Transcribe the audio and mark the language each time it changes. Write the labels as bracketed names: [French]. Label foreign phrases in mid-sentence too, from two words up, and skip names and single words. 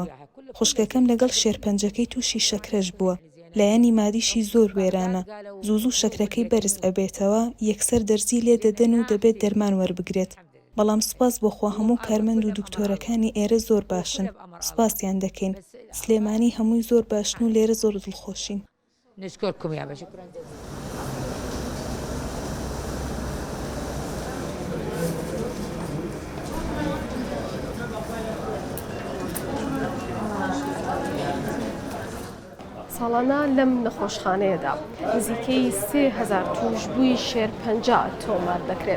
[Central Kurdish] خوشکەکەم لەگەڵ شێرپەنجەکەی تووشی شەکرەش بووە لایەنی مادیشی زۆر وێرانە. زوو شەکرەکەی بەرز ئەبێتەوە یەکسەر دەرزی لێ دەدەن و دەبێت دەرمان وەربگرێت. بەڵام سپاس بۆخوا هەموو کارمەند و دکتۆرەکانی ئێرە زۆر باشن. سپاسیان دەکەین. سلێمانی هەمووی زۆر باشن و لێرە زۆر دڵخۆشین. [Arabic] نشكركم يا باشا. [Central Kurdish] ساڵانە لەم نەخۆشخانەیەدا نزیکەی 3000 تووشبووی شێرپەنجە تۆمار دەکرێت.